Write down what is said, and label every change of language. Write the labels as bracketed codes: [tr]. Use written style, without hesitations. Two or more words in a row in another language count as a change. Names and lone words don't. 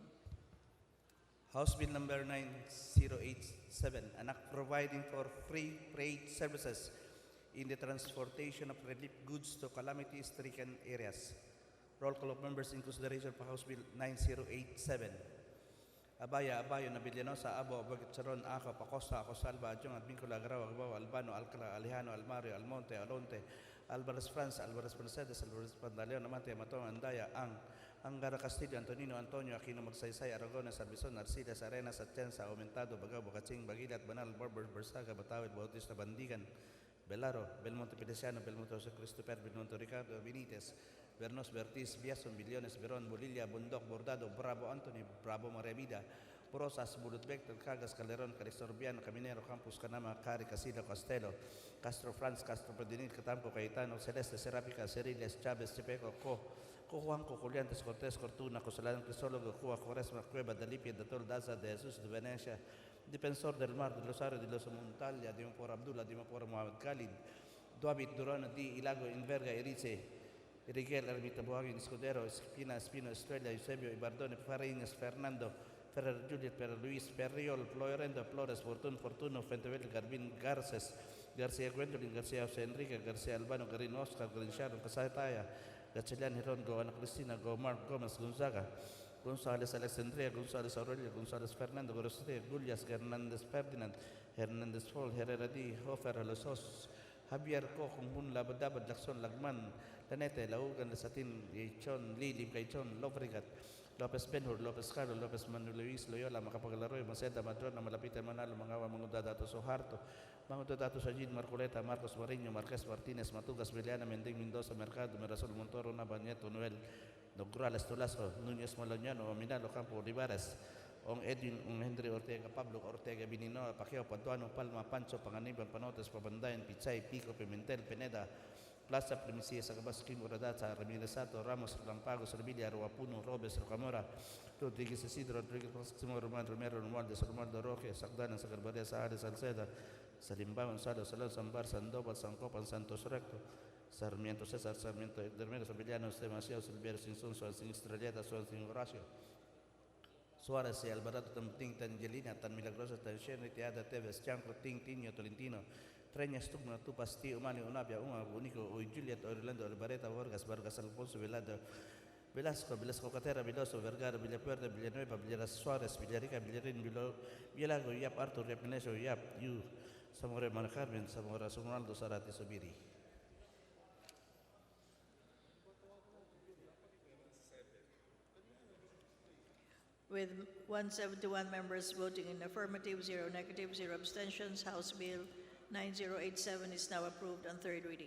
[en] House Bill number 9087, an act providing for free freight services in the transportation of relief goods to calamity-stricken areas. Roll call of members in consideration for House Bill 9087. Abaya, Nabilianosa, Abo, Bagitsaron, Ako, Pacosta, Ako, Salva, Adjong, Advincula, Agrao, Agbao, Albano, Alcala, Alejano, Almario, Almonte, Alonte, Alvarez France, Alvarez Mercedes, Alvarez Pantaleon, Amate, Matong, Andaya, Angara Castillo, Antonino, Antonio, Aquino, Magsaysay, Aragones, Arbison, Arcidas, Arenas, Atienza, Aumentado, Bagao, Bocaching, Bagilat, Banal, Barbers, Bersaga, Batawid, Bautista, Bandigan, Belaro, Belmonte Pedesiano, Belmonte Jose Christopher, Belmonte Ricardo, Benitez, Bernos, Bertis, Biason, Billones, Beron, Bolilla, Bundok, Bordado, Bravo Anthony, Bravo Maria Vida, Porosas, Bulutbek, Cagas, Calderon, Calixtorbiano, Caminero, Campus, Canama, Cari, Casilo, Castello, Castro France, Castro Pedinil, Catampo, Cayetano, Celeste, Serapica, Ceriles, Chavez, Chipeco, Juanco, Juliantes, Cortés, Cortuna, Cosalán, Crisólogo, Cuba, Cuaresma, Cueva, Dalipia, Datol, Daza, de Jesus, de Venecia, Defensor del Mar, de Rosario, de los Montalia, Dimopor Abdullah, Dimopor Muhammad Khalid, Duabit, Durano, Di, Ilago, Inverga, Erice, Enriquel Ermita Buhangin Escudero, Espino Estrella, Eusebio Ibardone, Fariñas, Fernando, Ferrer Juliet, Ferrer Luis, Perriol, Florendo, Flores, Fortuno, Fentevel, Garbin, Garces, García Gwendolyn, García José Enrique, García Albano, Garin Oscar, Garin Sharon, Casataya, Gachelian, Hiron, Go, Ana Cristina, Go, Mark Gomez, Gonzaga, González Alexandria, González Aurelio, González Fernando, Gorosite, Gullias, Hernández Ferdinand, Hernández Fall, Herrera D, Hofer, Losos, Javier Co, Kumbun, Labadabad, Lacson, Lagman, Lanete, Laugan, Lasatin, Chon, Lili, Kaichon, Lofrigat, Lopez Benhur, Lopez Carlos, Lopez Manuel Luis, Loyola, Macapagalaroy, Maceda, Madrona, Malapitan, Manalo, Mangawa, Mangudadato, Soharto, Mangudadato, Sajid, Marcoleta, Marcos Mariño, Marquez Martínez, Matugas, Viliana, Mending, Mendoza, Mercado, Mirasol, Montoro, Nabañeto, Noel, Nograles, Tolazo, Núñez Maloniano, Minalo, Campo, Olivares, Ong Edwin, Ong Henry Ortega, Pablo Ortega, Binino, Pacquiao, Paduano, Palma, Pancho, Panganiban, Panotes, Pabandayan, Pichay, Pico, Pimentel, Pineda, Plaza Primicia, Sagabas, Kim, Uradata, Ramirez Sato, Ramos, Lampagos, Revilla, Ruapuno, Robes, Rocamora, Rodríguez Isidro, Rodríguez Máximo, Román, Romero, Romualdez, Romualdo Roque, Sagdana, Sagarbaria, Sahares, Salceda, Salimbao, Gonzalo, Salón, Sambar, Sandoval, Sancopan, Santos Recto, Sarmiento, César, Sarmiento, Dermero, Sevillano, Demasiado, Silviero, Sinsun, Sin Estrelleta, Sin Horacio, Suárez y Alvarado, Tan Angelina, Tan Milagrosa, Tan Shenry, Teada, Teves, Chanco, Tiño, Tolentino, Treñas, Tugna, Tupas, Tío, Mani, Unabia, Único, Uy, Juliet, Orlando, Alvareta, Vargas, Alfonso, Velasco, Catera, Viloso, Vergara, Villapuerta, Villanueva, Villeras Suárez, Villarica, Villarín, Villago, Yap, Arthur, Yap, Menesio, Yap, Yu, Zamora, Manjarmen, Zamora, Sonaldo, Zarate, Sobiri. With 171 members voting in affirmative, 0 negative, 0 abstentions, House Bill 9087 is now approved on third reading.